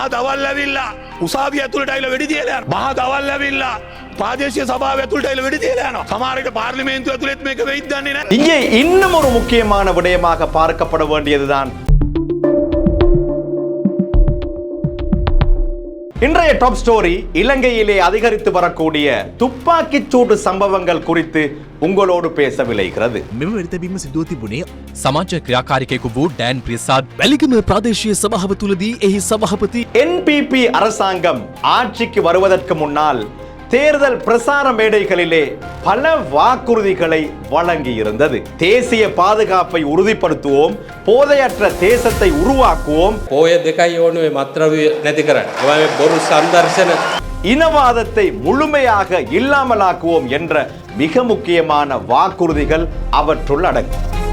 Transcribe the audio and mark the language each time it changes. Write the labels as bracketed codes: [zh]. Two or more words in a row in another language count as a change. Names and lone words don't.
[ta] இங்கே இன்னும் ஒரு முக்கியமான விடயமாக பார்க்கப்பட வேண்டியதுதான் இன்றைய [en] top story. [ta] இலங்கையிலே அதிகரித்து வரக்கூடிய துப்பாக்கிச்சூடு சம்பவங்கள் குறித்து உங்களோடு பேச விளைகிறது. [si] සමාජ ක්‍රියාකාරිකයෙකු වූ ඩෑන් ප්‍රියසාද් වැලිගම ප්‍රාදේශීය සභාව තුලදී එහි සභාපති [ta] NPP அரசாங்கம் ஆட்சிக்கு வருவதற்கு முன்னால் தேர்தல் பிரசார மேடைகளிலே பல வாக்குறுதிகளை வழங்கி இருந்தது. தேசிய பாதுகாப்பை உறுதிப்படுத்துவோம், போதையற்ற தேசத்தை உருவாக்குவோம், இனவாதத்தை முழுமையாக இல்லாமலாக்குவோம் என்ற மிக முக்கியமான வாக்குறுதிகள் அவற்றுள் அடங்கும்.